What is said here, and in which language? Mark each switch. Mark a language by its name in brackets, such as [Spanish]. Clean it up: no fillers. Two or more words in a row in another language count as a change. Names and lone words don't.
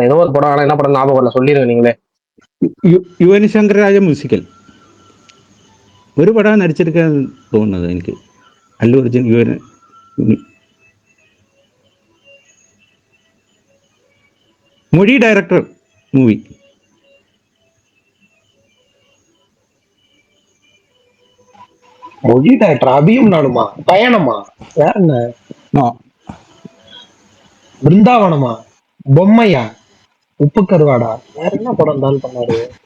[Tamil] ஏதோ ஒரு படம், ஆனா என்ன படம் ஞாபகம் வரல, சொல்லிருங்க நீங்களே. [Malayalam] യുവൻ ശങ്കർ രാജ മ്യൂസിക്കൽ ഒരു പടം നടിച്ചെടുക്കാൻ തോന്നുന്നത് എനിക്ക്. അല്ലു അർജുൻ യുവൻ മൊഴി ഡയറക്ടർ മൂവി. [Tamil] மொழி டைரக்டர் அபியும் நானுமா? பயணமா? வேற என்ன? பிருந்தாவனமா? பொம்மையா? உப்பு கருவாடா? வேற என்ன படம் இருந்தாலும் பண்ணாரு?